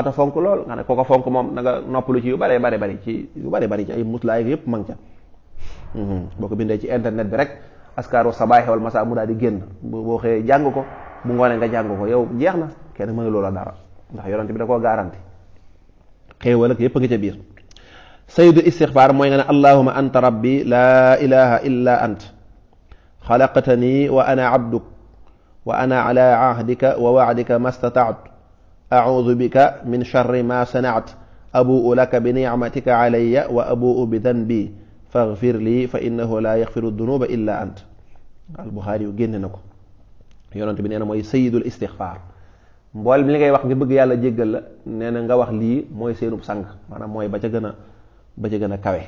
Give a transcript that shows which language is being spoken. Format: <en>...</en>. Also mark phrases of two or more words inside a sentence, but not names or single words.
<wo>a fonk lool nga ne ko fonk moom na nga noppalu ci yu bare bari ci ay muslaay yëpp ma ngi ca boo ko bindee ci internet bi rek</wo> <ar>أذكار الصباح والمساء</ar> <wo>mu daal di génn boo xëyee jàng ko bu ngoonee nga jàng ko yow jeex na kenn mënu loola dara ndax yonent bi da koo garanti xéewal ak yëpp a ngi ca biir</wo> <ar>سيد الاستغفار</ar> <wo>mooy nga ne</wo> <ar>اللهم أنت ربي لا إله إلا أنت خلقتني وأنا عبدك وأنا على عهدك ووعدك ما استطعت أعوذ بك من شر ما صنعت أبوء لك بنعمتك علي وأبوء بذنبي فاغفر لي فإنه لا يغفر الذنوب إلا أنت</ar> <wo>al-Bukhari yu génne na ko yonent bi nee na mooy</wo> <ar>سيد الاستغفار</ar> <wo>mbool li ngay wax nga bëgg yàlla jéggal la nee na nga wax lii mooy seenub sang maanaam mooy ba ca gën a</wo>